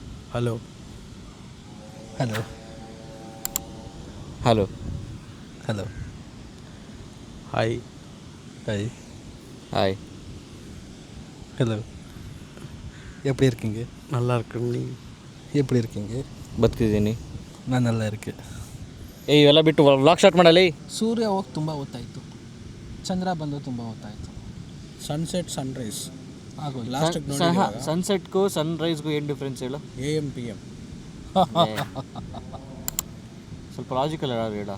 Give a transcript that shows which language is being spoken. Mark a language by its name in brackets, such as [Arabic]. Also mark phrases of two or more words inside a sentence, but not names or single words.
[English] hello hello ஹலோ hello hi hi ஹாய் [Tamil] ஹலோ எப்படி இருக்கீங்க? நல்லா இருக்கு. நீ எப்படி இருக்கீங்க? [Kannada] ಬದುಕಿದ್ದೀನಿ. [Tamil] நானு நல்லா இருக்கு. [Kannada] ಇವೆಲ್ಲ ಬಿಟ್ಟು [English] vlog start [Kannada] ಮಾಡಲಿ. ಸೂರ್ಯ ಹೋಗಿ ತುಂಬ ಹೊತ್ತಾಯಿತು, ಚಂದ್ರ ಬಂದು ತುಂಬ ಹೊತ್ತಾಯಿತು. [English] sunset sunrise [Kannada] ಆಗೋದು ಲಾಸ್ಟ್ ಸನ್ಸೆಟ್ಗೂ ಸನ್ರೈಸ್ಗೂ ಏನು ಡಿಫ್ರೆನ್ಸ್ ಹೇಳು? [English] AM PM [Kannada] ಸ್ವಲ್ಪ ಲಾಜಿಕಲ್ ಹೇಳ.